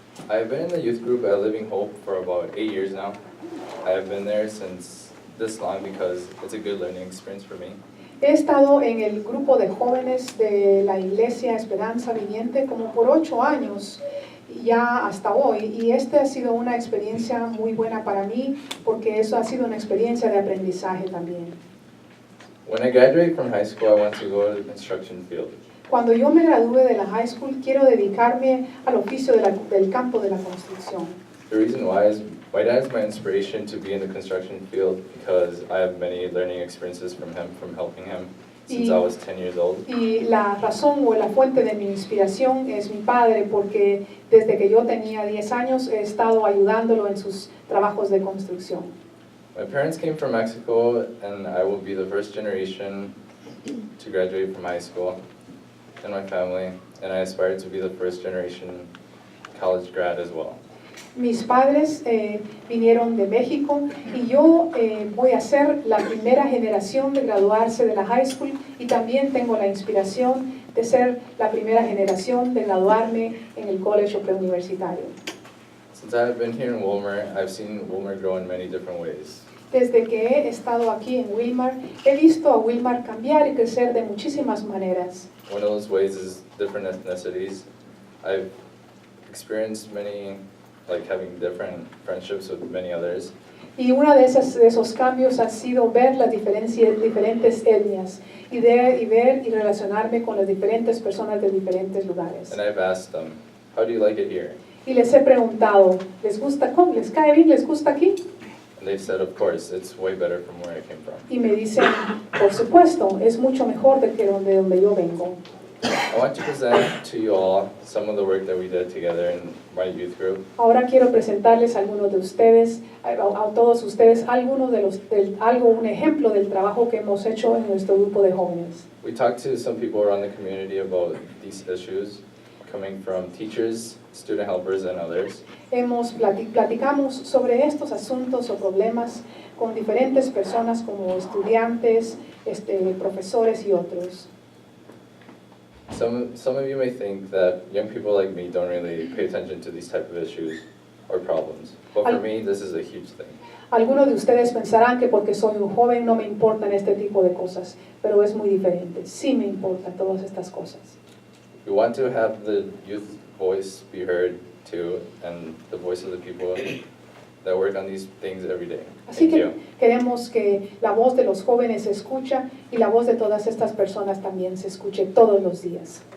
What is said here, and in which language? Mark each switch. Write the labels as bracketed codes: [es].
[en] I've been in the youth group at Living Hope for about 8 years now. I have been there since this long because it's a good learning experience for me. [es] He estado en el grupo de jóvenes de la Iglesia Esperanza Viviente como por 8 años ya hasta hoy y esta ha sido una experiencia muy buena para mí porque eso ha sido una experiencia de aprendizaje también. [en] When I graduate from high school, I want to go to the construction field. [es] Cuando yo me gradúe de la high school, quiero dedicarme al oficio del campo de la construcción. [en] The reason why is my dad is my inspiration to be in the construction field because I have many learning experiences from him, from helping him since I was 10 years old. [es] Y la razón o la fuente de mi inspiración es mi padre porque desde que yo tenía 10 años he estado ayudándolo en sus trabajos de construcción. [en] My parents came from Mexico and I will be the first generation to graduate from high school in my family, and I aspire to be the first generation college grad as well. [es] Mis padres vinieron de México y yo voy a ser la primera generación de graduarse de la high school y también tengo la inspiración de ser la primera generación de graduarme en el colegio preuniversitario. [en] Since I have been here in Wilmer, I've seen Wilmer grow in many different ways. [es] Desde que he estado aquí en Wilmar, he visto a Wilmar cambiar y crecer de muchísimas maneras. [en] One of those ways is different ethnicities. I've experienced many, like having different friendships with many others. [es] Y uno de esos cambios ha sido ver las diferentes etnias y ver y relacionarme con las diferentes personas de diferentes lugares. [en] And I've asked them, how do you like it here? [es] Y les he preguntado, ¿les gusta cómo? ¿Les cae bien? ¿Les gusta aquí? [en] And they've said, of course, it's way better from where I came from. [es] Y me dicen, por supuesto, es mucho mejor de que donde yo vengo. [en] I want to present to you all some of the work that we did together in my youth group. [es] Ahora quiero presentarles a algunos de ustedes, a todos ustedes, un ejemplo del trabajo que hemos hecho en nuestro grupo de jóvenes. [en] We talked to some people around the community about these issues, coming from teachers, student helpers, and others. [es] Platicamos sobre estos asuntos o problemas con diferentes personas como estudiantes, profesores y otros. [en] Some of you may think that young people like me don't really pay attention to these type of issues or problems, but for me, this is a huge thing. [es] Algunos de ustedes pensarán que porque soy un joven no me importan este tipo de cosas, pero es muy diferente. Sí me importan todas estas cosas. [en] We want to have the youth voice be heard too, and the voice of the people that work on these things every day. [es] Así [en] Thank [es] que [en] you. [es] queremos que la voz de los jóvenes se escucha y la voz de todas estas personas también se escuche todos los días.